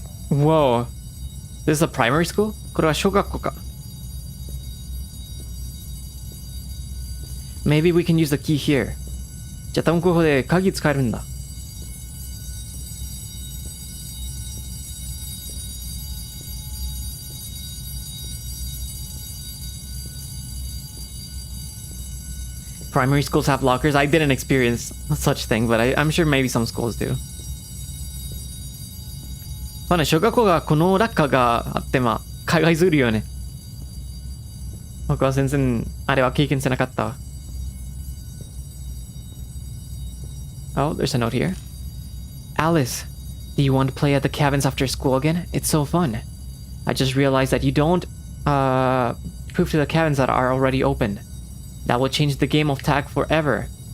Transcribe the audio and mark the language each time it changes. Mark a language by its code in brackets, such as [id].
[en] Whoa. This is a primary school? [ja] これは小学校か。 [en] Maybe we can use the key here. [ja] じゃあ多分ここで鍵使えるんだ。 [en] Primary schools have lockers? I didn't experience such thing, but I'm sure maybe some schools do. [ja] まあね、小学校がこのラッカーがあって、まあ、海外するよね。僕は全然、あれは経験してなかったわ。 [en] Oh, there's a note here. Alice, Do you want to play at the cabins after school again? It's so fun. I just realized that you don't prove to the cabins that are already open. That will change the game of tag forever.